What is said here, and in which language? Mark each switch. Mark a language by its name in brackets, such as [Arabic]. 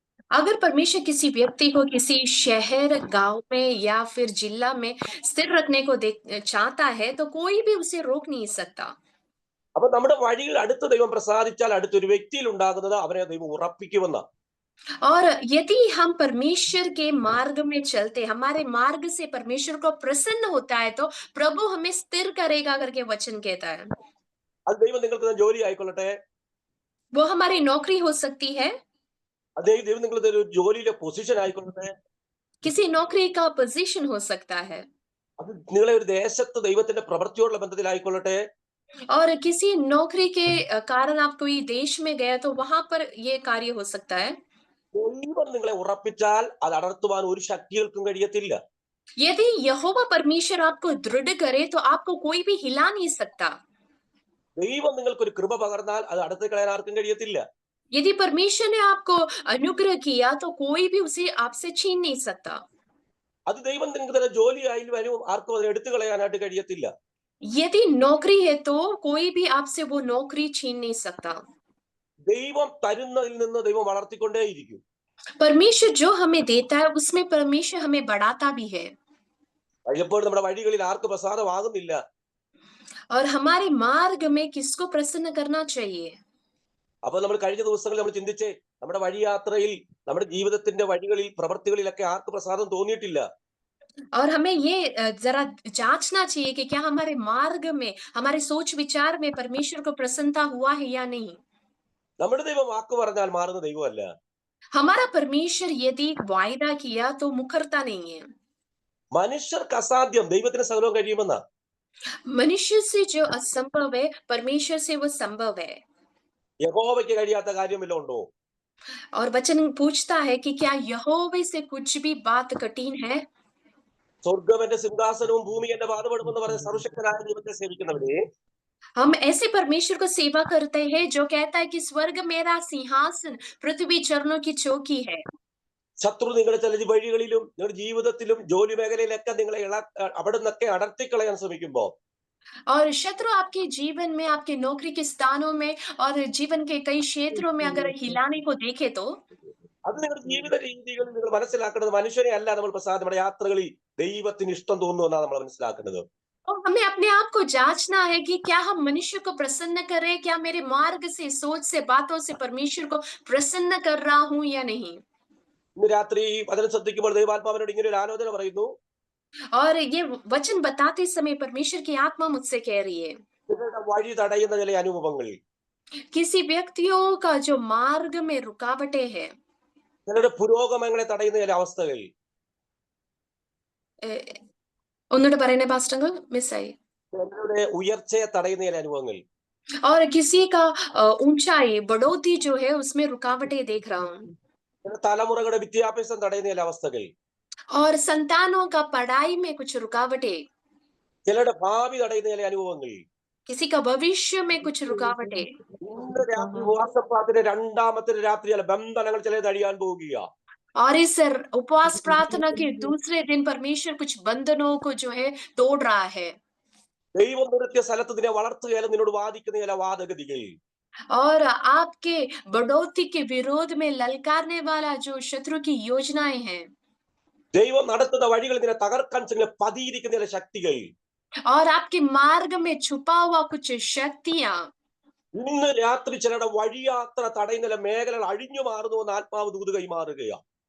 [Hindi] अगर परमेश्वर किसी व्यक्ति को किसी शहर, गांव में या फिर जिला में स्थिर रखने को चाहता है तो कोई भी उसे रोक नहीं सकता। [Malayalam] അപ്പൊ നമ്മുടെ വഴിയിൽ അടുത്ത ദൈവം പ്രസാദിച്ചാൽ അടുത്തൊരു വ്യക്തിയിൽ ഉണ്ടാകുന്നത് അവനെ ദൈവം ഉറപ്പിക്കുമെന്ന. [Hindi] और यदि हम परमेश्वर के मार्ग में चलते, हमारे मार्ग से परमेश्वर को प्रसन्न होता है तो प्रभु हमें स्थिर करेगा करके वचन कहता है। [Malayalam] അത് ദൈവം നിങ്ങൾക്ക് ജോലി ആയിക്കൊള്ളട്ടെ, [Hindi] वो हमारी नौकरी हो सकती है, [Malayalam] ദൈവം നിങ്ങൾക്ക് ഒരു ജോലിയിലെ പൊസിഷൻ ആയിക്കൊള്ളട്ടെ, [Hindi] किसी नौकरी का पोजीशन हो सकता है, [Malayalam] അത് നിങ്ങളെ ഒരു ദേശത്ത് ദൈവത്തിന്റെ പ്രവൃത്തിയോടുള്ള ബന്ധത്തിലായിക്കൊള്ളട്ടെ, [Hindi] और किसी नौकरी के कारण आप कोई देश में गए तो वहां पर ये कार्य हो सकता है। [Malayalam] ദൈവം നിങ്ങളെ ഉറപ്പിച്ചാൽ അത് അടർത്തുവാൻ ഒരു ശക്തികൾക്കും കഴിയത്തില്ല. [Hindi] यदि यहोवा परमेश्वर आपको दृढ़ करे तो आपको कोई भी हिला नहीं सकता। [Malayalam] ദൈവം നിങ്ങൾക്ക് ഒരു കൃപ പകർന്നാൽ അത് അടുത്ത് കളയാൻ ആർക്കും കഴിയത്തില്ല. [Hindi] यदि परमेश्वर ने आपको अनुग्रह किया तो कोई भी उसे आपसे छीन नहीं सकता। [Malayalam] അത് ദൈവം നിങ്ങൾക്ക് തന്നെ ജോലിയായാലും ആർക്കും അതിനെ എടുത്തു കളയാനായിട്ട് കഴിയത്തില്ല. [Hindi] यदि नौकरी है तो कोई भी आपसे वो नौकरी छीन नहीं सकता। [Malayalam] ദൈവം തരുന്നതിൽ നിന്ന് ദൈവം വളർത്തിക്കൊണ്ടേയിരിക്കും. [Hindi] परमेश्वर जो हमें देता है उसमें परमेश्वर हमें बढ़ाता भी है। [Malayalam] പലപ്പോഴും നമ്മുടെ വഴികളിൽ ആർക്ക് പ്രസാദമാകുന്നില്ല. [Hindi] और हमारे मार्ग में किसको प्रसन्न करना चाहिए। [Malayalam] അപ്പൊ നമ്മൾ കഴിഞ്ഞ ദിവസങ്ങളിൽ നമ്മൾ ചിന്തിച്ചേ, നമ്മുടെ വഴിയാത്രയിൽ നമ്മുടെ ജീവിതത്തിന്റെ വഴികളിൽ പ്രവൃത്തികളിലൊക്കെ ആർക്ക് പ്രസാദം തോന്നിയിട്ടില്ല. [Hindi] और हमें ये जरा जांचना चाहिए कि क्या हमारे मार्ग में, हमारे सोच विचार में परमेश्वर को प्रसन्नता हुआ है या नहीं। [Malayalam] നമ്മുടെ ദൈവം വാക്ക് പറഞ്ഞാൽ മാറുന്ന ദൈവമല്ല. [Hindi] हमारा परमेश्वर यदि वायदा किया तो मुकरता नहीं है। [Malayalam] മനുഷ്യർക്ക് അസാധ്യം, ദൈവത്തിന് സകലവും കഴിയുമെന്ന. [Hindi] मनुष्य से जो असंभव है परमेश्वर से वो संभव है। [Malayalam] യഹോവയ്ക്ക് കഴിയാത്ത കാര്യം വല്ലതും ഉണ്ടോ? [Hindi] और वचन पूछता है कि क्या यहोवा से कुछ भी बात कठिन है। [Malayalam] സ്വർഗം എന്റെ സിംഹാസനവും ഭൂമി എന്റെ പാദപീഠമെന്ന് പറഞ്ഞ സർവശക്തനായ ദൈവത്തെ സേവിക്കുന്നവരെ, [Hindi] हम ऐसे परमेश्वर को सेवा करते हैं जो कहता है कि स्वर्ग मेरा सिंहासन, पृथ्वी चरणों की चौकी है। [Malayalam] ശത്രു നിങ്ങളുടെ ചില വഴികളിലും നിങ്ങളുടെ ജീവിതത്തിലും ജോലി മേഖലയിലൊക്കെ നിങ്ങളെ അവിടെ നിന്നൊക്കെ അടർത്തിക്കളയാൻ ശ്രമിക്കുമ്പോ, [Hindi] और शत्रु आपके जीवन में, आपके नौकरी के स्थानों में और जीवन के कई क्षेत्रों में अगर हिलाने को देखे तो [Malayalam] അത് നിങ്ങളുടെ ജീവിത രീതികളിൽ നിങ്ങൾ മനസ്സിലാക്കേണ്ടത് മനുഷ്യനെ അല്ല നമ്മൾ നമ്മുടെ യാത്രകളിൽ ദൈവത്തിന് ഇഷ്ടം തോന്നുന്നു എന്നാണ് നമ്മൾ മനസ്സിലാക്കേണ്ടത്. [Hindi] तो हमें अपने आप को जांचना है कि क्या हम मनुष्य को प्रसन्न कर रहे हैं, क्या मेरे मार्ग से, सोच से, बातों से परमेश्वर को प्रसन्न कर रहा हूं या नहीं। [Malayalam] ഇന്ന് രാത്രി അതിനെ ശ്രദ്ധിക്കുമ്പോൾ ദൈവാത്മാവിനോട് ഇങ്ങനെ ഒരു ആലോചന പറയുന്നു. [Hindi] और ये वचन बताते समय परमेश्वर की आत्मा मुझसे कह रही है, [Malayalam] നിങ്ങളുടെ വഴി തടയുന്ന ചില അനുഭവങ്ങൾ, [Hindi] किसी व्यक्तियों का जो मार्ग में रुकावटें है, [Malayalam] ചിലരുടെ പുരോഗമനങ്ങളെ തടയുന്ന ചില അവസ്ഥകൾ, ഒന്നുകൂടെ പറയണേ പാസ്റ്റർ, മിസ്സായി। ചിലരുടെ ഉയർച്ചയെ തടയുന്ന ചില അനുഭവങ്ങൾ, [Hindi] और किसी का ऊंचाई, बढ़ोतरी जो है उसमें रुकावटें देख रहा हूँ। [Malayalam] ചില തലമുറകളുടെ വിദ്യാഭ്യാസം തടയുന്ന ചില അവസ്ഥകൾ, [Hindi] और संतानों का पढ़ाई में कुछ रुकावटें, [Malayalam] ചിലരുടെ ഭാവി തടയുന്ന ചില അനുഭവങ്ങൾ. [Hindi] किसी का भविष्य में कुछ रुकावटें। [Malayalam] ഇന്ന് രാത്രി ഉപവാസപ്രാർത്ഥന രണ്ടാമത്തെ രാത്രി ചില ബന്ധനങ്ങൾ ചില തടിയാൻ പോവുക. [Hindi] और इस उपवास प्रार्थना के दूसरे दिन परमेश्वर कुछ बंधनों को जो है तोड़ रहा है। [Malayalam] ദൈവം നിർത്തിയ സ്ഥലത്ത് നിന്നെ വളർത്തുകയാലും നിന്നോട് വാദിക്കുന്ന ചില വാദഗതികൾ, [Hindi] और आपके बढ़ोतरी के विरोध में ललकारने वाला जो शत्रु की योजनाएं हैं, [Malayalam] ദൈവം നടത്തുന്ന വഴികൾ നിന്നെ തകർക്കാൻ ചില പതിയിരിക്കുന്ന ചില ശക്തികൾ, [Hindi] और आपके मार्ग में छुपा हुआ कुछ शक्तियां, [Malayalam] ഇന്ന് രാത്രി ചിലരുടെ വഴിയാത്ര തടയുന്ന ചില മേഖലകൾ അഴിഞ്ഞു മാറുന്നു എന്ന് ആത്മാവ് ദൂത് കൈമാറുകയാണ്.